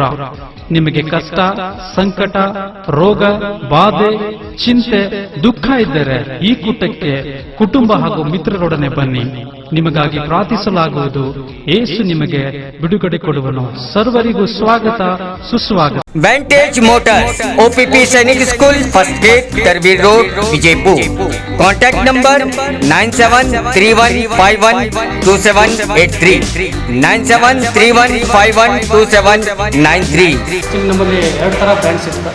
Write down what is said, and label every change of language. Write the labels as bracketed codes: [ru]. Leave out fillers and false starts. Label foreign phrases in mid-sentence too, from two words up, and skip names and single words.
[kn] ನಿಮಗೆ ಕಷ್ಟ, ಸಂಕಟ, ರೋಗ, ಬಾಧೆ, ಚಿಂತೆ, ದುಃಖ ಇದ್ದರೆ ಈ ಕೂಟಕ್ಕೆ ಕುಟುಂಬ ಹಾಗೂ ಮಿತ್ರರೊಡನೆ ಬನ್ನಿ. ನಿಮಗಾಗಿ ಪ್ರಾರ್ಥಿಸಲಾಗುವುದು. ಯೇಸು ನಿಮಗೆ ಬಿಡುಗಡೆ ಕೊಡುವನು. ಸರ್ವರಿಗೂ ಸ್ವಾಗತ, ಸುಸ್ವಾಗತ. [en] वेंटेज मोटर्स, OPP सैनिक स्कूल, फर्स्ट गेट, तरबीर रोड, विजयपुर. contact number 9731512783 9731512793. [kn] ನಮ್ಮಲ್ಲಿ 2 ಥರ ಬ್ರ್ಯಾಂಡ್ಸ್ ಇರುತ್ತೆ.